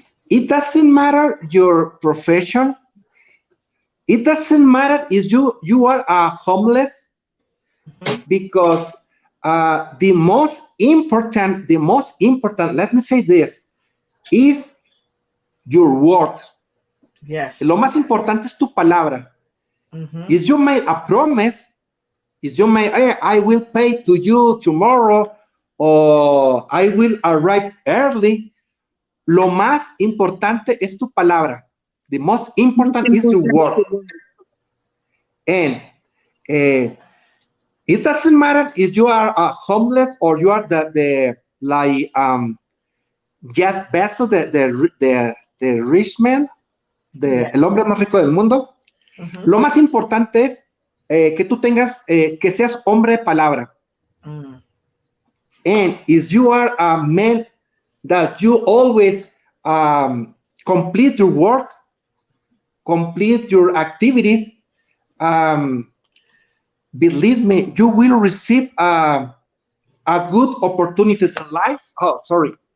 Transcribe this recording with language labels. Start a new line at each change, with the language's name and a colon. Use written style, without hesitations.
English: It doesn't matter your profession. It doesn't matter if you are homeless, because the most important, let me say this, is your word. Yes.
Spanish: Lo más importante es tu palabra.
English: If you made a promise, I will pay to you tomorrow, or I will arrive early,
Spanish: lo más importante es tu palabra.
English: The most important is your word. And it doesn't matter if you are homeless or you are Jeff Bezos, the rich man,
Spanish: el hombre más rico del mundo. Lo más importante es que tú tengas, que seas hombre de palabra.
English: And if you are a man that you always complete your work, complete your activities, believe me, you will receive a good opportunity in life. Oh, sorry.